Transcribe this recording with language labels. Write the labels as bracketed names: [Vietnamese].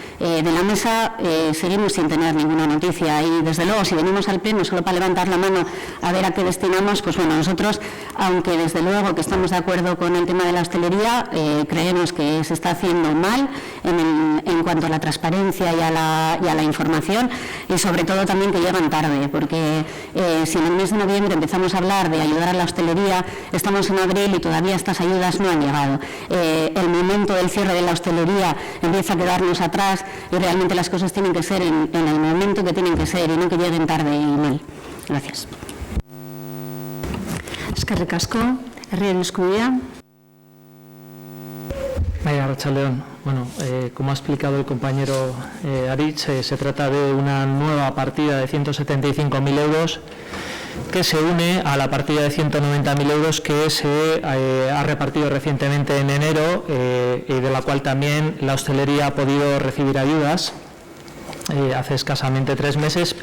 [Spanish] De la mesa seguimos sin tener ninguna noticia y, desde luego, si venimos al pleno solo para levantar la mano a ver a qué destinamos, pues bueno, nosotros, aunque desde luego que estamos de acuerdo con el tema de la hostelería, creemos que se está haciendo mal en cuanto a la transparencia y a la información, y sobre todo también que llegan tarde, porque si en el mes de noviembre empezamos a hablar de ayudar a la hostelería, estamos en abril y todavía estas ayudas no han llegado. El momento del cierre de la hostelería empieza a quedarnos atrás y realmente las cosas tienen que ser en el momento que tienen que ser y no que lleguen tarde y mal. Gracias. [Basque] Eskerrik asko, herrien eskubidea. Arratsaldeon. [Spanish] Bueno, como ha explicado el compañero Aritz, se trata de una nueva partida de 175.000 euros que se une a la partida de 190.000 euros que se ha repartido recientemente en enero y de la cual también la hostelería ha podido recibir ayudas hace escasamente 3 meses.